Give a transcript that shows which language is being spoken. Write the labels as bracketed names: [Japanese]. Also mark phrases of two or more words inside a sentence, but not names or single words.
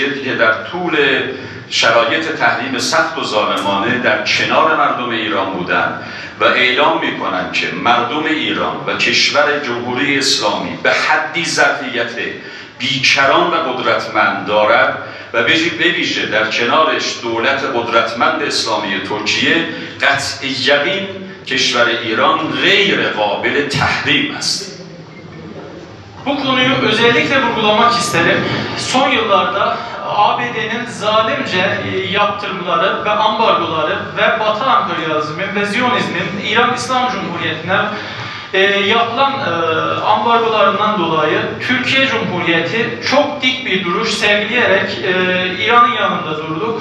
[Persian] که در طول شرایط تحریم سخت و ظالمانه در کنار مردم ایران بودند و اعلام میکنم که مردم ایران و کشور جمهوری اسلامی به حدی ظرفیت بیکران و قدرتمند دارد و به ویژه در کنارش دولت قدرتمند اسلامی ترکیه قطع یقین کشور ایران غیر قابل تحریم است. [Turkish] Bu konuyu özellikle vurgulamak isterim. Son yıllarda ABD'nin zalimce yaptırımları ve ambargoları ve Batı emperyalizmin ve Ziyonizmin İran İslam Cumhuriyeti'ne yapılan ambargolarından dolayı Türkiye Cumhuriyeti çok dik bir duruş sergileyerek İran'ın yanında durdu.